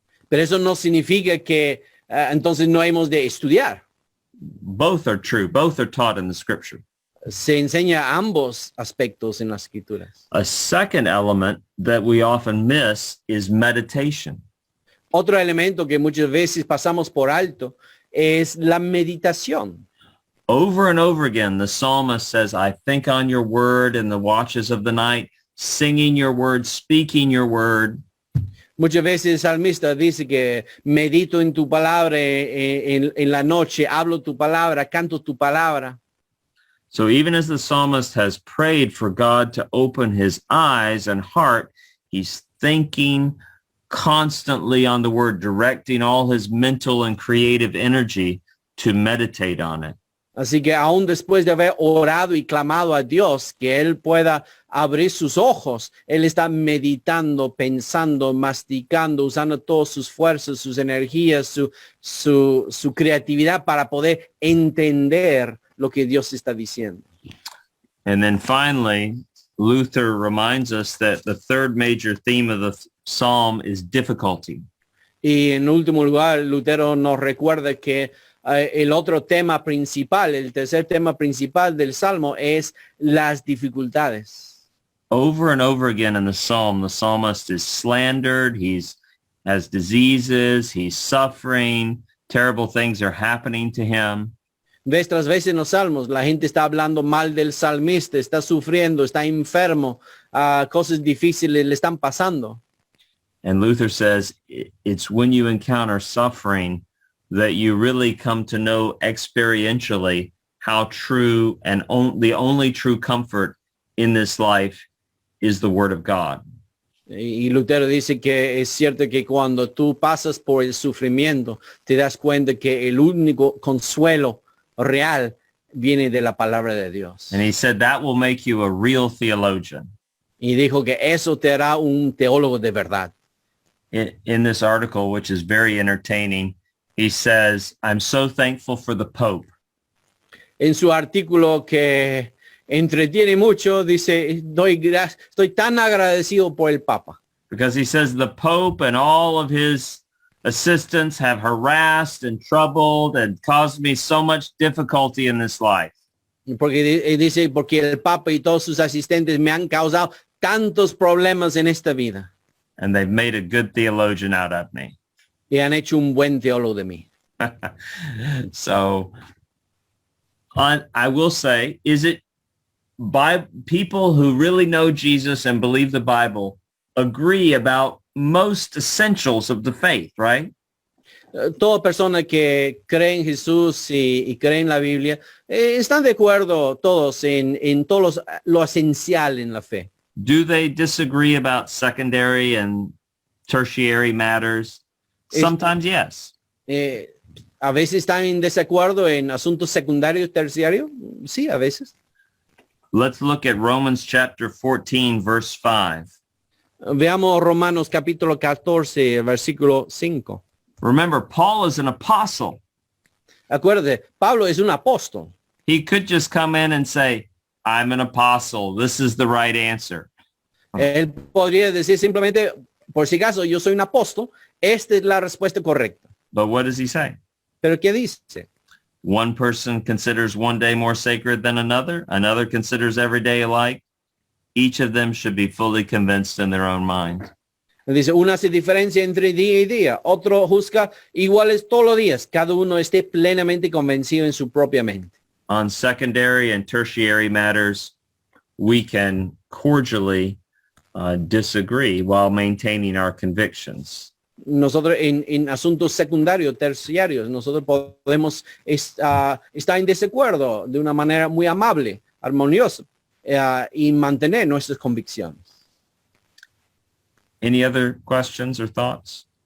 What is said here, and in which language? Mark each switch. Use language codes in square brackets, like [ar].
[es] Pero eso no significa que entonces no hemos de estudiar. [en] Both are true. Both are taught in the scripture. [es] Se enseña ambos aspectos en las escrituras. [en] A second element that we often miss is meditation. [es] Otro elemento que muchas veces pasamos por alto es la meditación. [en] Over and over again, the psalmist says, I think on your word in the watches of the night, singing your word, speaking your word. [es] Muchas veces el salmista dice que medito en tu palabra en la noche, hablo tu palabra, canto tu palabra. [en] So even as the psalmist has prayed for God to open his eyes and heart, he's thinking constantly on the word, directing all his mental and creative energy to meditate on it. [es] Así que aún después de haber orado y clamado a Dios que Él pueda abrir sus ojos, Él está meditando, pensando, masticando, usando todas sus fuerzas, sus energías, su creatividad para poder entender lo que Dios está diciendo. [en] And then finally, Luther reminds us that the third major theme of the psalm is difficulty. [es] Y en último lugar, Lutero nos recuerda que el otro tema principal, el tercer tema principal del Salmo es las dificultades. [en] Over and over again in the psalm, the psalmist is slandered. Has diseases. He's suffering. Terrible things are happening to him. [es] Vez tras vez en los salmos, la gente está hablando mal del salmista, está sufriendo, está enfermo, cosas difíciles le están pasando. [en] And Luther says it's when you encounter suffering that you really come to know experientially how true and the only true comfort in this life is the Word of God. [es] Y Lutero dice que es cierto que cuando tú pasas por el sufrimiento, te das cuenta que el único consuelo real viene de la palabra de Dios. [en] And he said that will make you a real theologian. [es] Y dijo que eso te hará un teólogo de verdad. [en] In this article, which is very entertaining, he says, I'm so thankful for the Pope. [es] En su artículo que entretiene mucho, dice, estoy tan agradecido por el Papa. [en] Because he says the Pope and all of his assistants have harassed and troubled and caused me so much difficulty in this life. [es] Porque dice, porque el Papa y todos sus asistentes me han causado tantos problemas en esta vida. [en] And they've made a good theologian out of me. [es] Y han hecho un buen teólogo de mí. [en] So I will say, is it by people who really know Jesus and believe the Bible agree about most essentials of the faith, right? [es] Toda persona que cree en Jesús y cree en la Biblia, están de acuerdo todos en todo lo esencial en la fe. [en] Do they disagree about secondary and tertiary matters? Sometimes, yes. [es] A veces están en desacuerdo en asuntos secundarios, terciarios. Sí, a veces. [en] Let's look at Romans chapter 14, verse 5. [es] Veamos Romanos capítulo 14, versículo 5. [en] Remember, Paul is an apostle. [es] Acuérdate, Pablo es un apóstol. [en] He could just come in and say, I'm an apostle. This is the right answer. [es] Él podría decir simplemente, por si acaso, yo soy un apóstol. Esta es la respuesta correcta. [en] But what does he say? [es] Pero ¿qué dice? [en] One person considers one day more sacred than another. Another considers every day alike. Each of them should be fully convinced in their own mind. [es] Dice, una hace diferencia entre día y día. Otro juzga iguales todos los días. Cada uno esté plenamente convencido en su propia mente. [en] On secondary and tertiary matters, we can cordially disagree while maintaining our convictions. [es] Nosotros en asuntos secundarios, terciarios, nosotros podemos estar en desacuerdo de una manera muy amable, armoniosa, y mantener nuestras convicciones. [en] Any other questions or thoughts?